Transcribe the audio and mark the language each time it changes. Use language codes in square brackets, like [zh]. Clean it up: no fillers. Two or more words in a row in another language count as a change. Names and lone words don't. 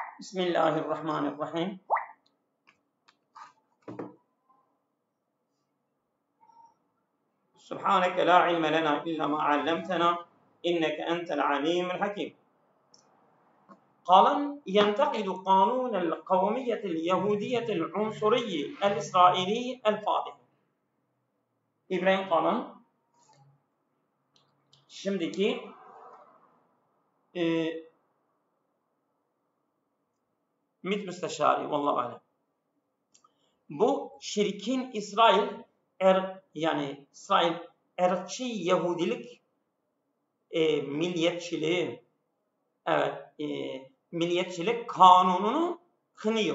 [ar] بسم الله الرحمن الرحيم سبحانك لا علم لنا إلا ما علمتنا إنك أنت العليم الحكيم. قال ينتقد قانون القومية اليهودية العنصري الإسرائيلي الفاضح. [tr] İbrahim Kalın şimdiki MİT müsteşarı [ar] والله أعلم. [tr] Bu şirkin İsrail yani İsrail ırkçı Yahudilik milliyetçiliği milliyetçilik kanununu kınıyor.